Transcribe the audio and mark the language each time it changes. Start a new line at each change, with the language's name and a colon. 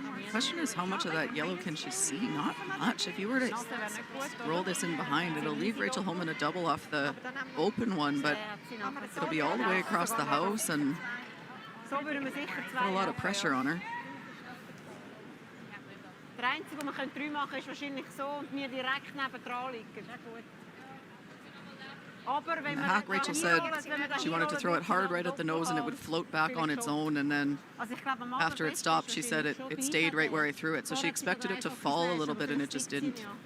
English: Question is, how much of that yellow can she see? Not much. If you were to roll this in behind, it'll leave Rachel Homan a double off the open one, but it'll be all the way across the house and put a lot of pressure on her.
German: Der Einzige, was wir 3 machen können, ist wahrscheinlich so und wir direkt nebendran liegen.
English: In the hack, Rachel said she wanted to throw it hard right at the nose and it would float back on its own, and then after it stopped, she said it stayed right where I threw it. So she expected it to fall a little bit and it just didn't.